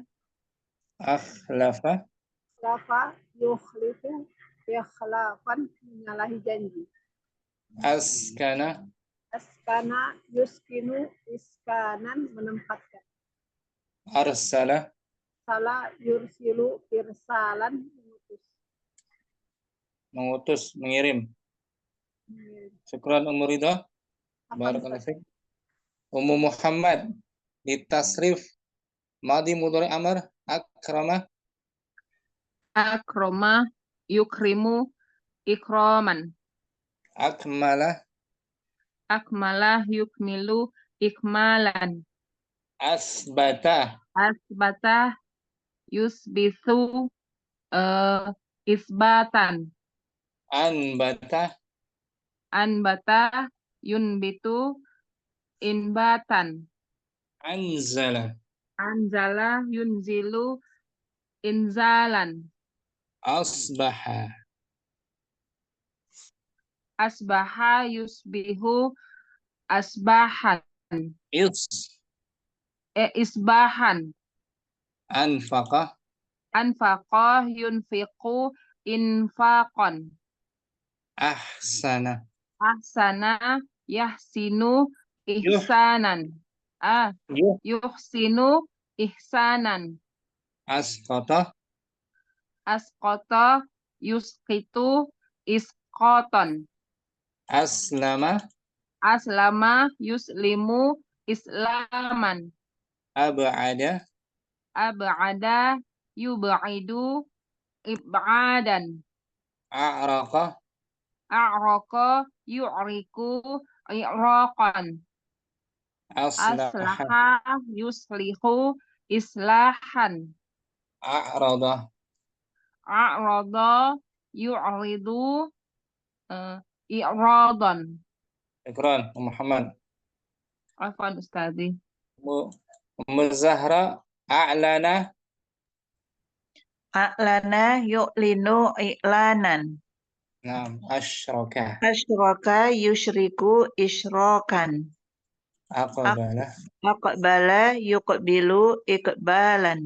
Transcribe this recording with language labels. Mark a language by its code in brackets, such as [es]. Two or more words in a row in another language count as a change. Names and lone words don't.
[ar] Akhlafa. لفا يخلف إخلافا. [id] Menyalahi janji. [ar] Askana. أسكن يسكن إسكانا. [id] Menempatkan. [ar] Arsala. سلا يرسل إرسالا. [id] Mengutus. Mengutus, mengirim. Syukran Ummu Ridha. [ar] بارك الله فيك. أم محمد. Ditasrif. ماضي مضارع أمر. Akrama. أكرم يكرم إكراما. Akmala. أكمل يكمل إكمالا. Asbata. أسبت يسبس إسباتا. Anbata. أنبت ينبت إنباتا. Anzala. أنزل ينزل إنزالا. Asbaha. أصبح يصبح أصباحا. Isbahan. Anfaqa. أنفق ينفق إنفاقا. Ahsana. أحسن يحسن إحسانا. يحسن إحسانا. Asqata. أسقط يسقط إسقاطا. Aslama. أسلم يسلم إسلاما. Ab'ada. أبعد يبعد إبعادا. A'raqa. أعرق يعرك إعراقا. Aslaha. أصلح يصلح إصلاحا. A'rada. أعرض يعرض إعراضا. شكرا محمد. عفوا أستاذي. Ummu Zahra. A'lana. أعلن يعلن إعلانا. نعم. أشرك. أشرك يشرك إشراكا. Aqbala. أقبل يقبل إقبالا.